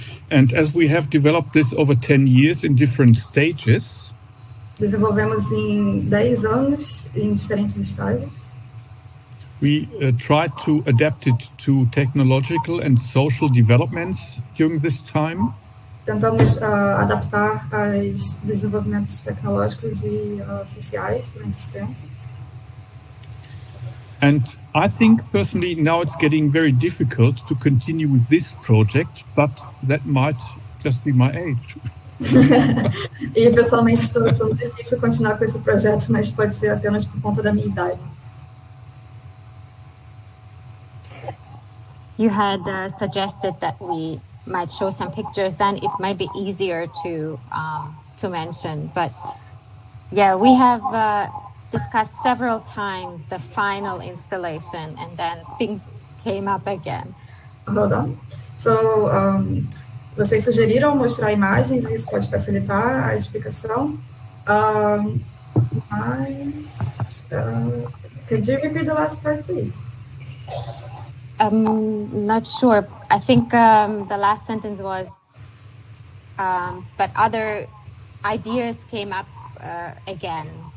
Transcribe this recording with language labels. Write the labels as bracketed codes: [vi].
[en] And as we have developed this over 10 years in different stages, [pt] desenvolvemos em 10 anos em diferentes estágios. [en] We tried to adapt it to technological and social developments during this time. [pt] Tentamos adaptar aos desenvolvimentos tecnológicos e sociais durante esse tempo. [en] And I think personally now it's getting very difficult to continue with this project, but that might just be my age. [pt] E pessoalmente estou difícil continuar com esse projeto, mas pode ser apenas por conta da minha idade. [en] You had suggested that we might show some pictures, then it might be easier to mention. But yeah, we have discussed several times the final installation, and then things came up again. Hold on. [pt] So, vocês sugeriram mostrar imagens, e isso pode facilitar a explicação. [en] Mas, could you repeat the last part, please? Not sure. I think the last sentence was, but other ideas came up again.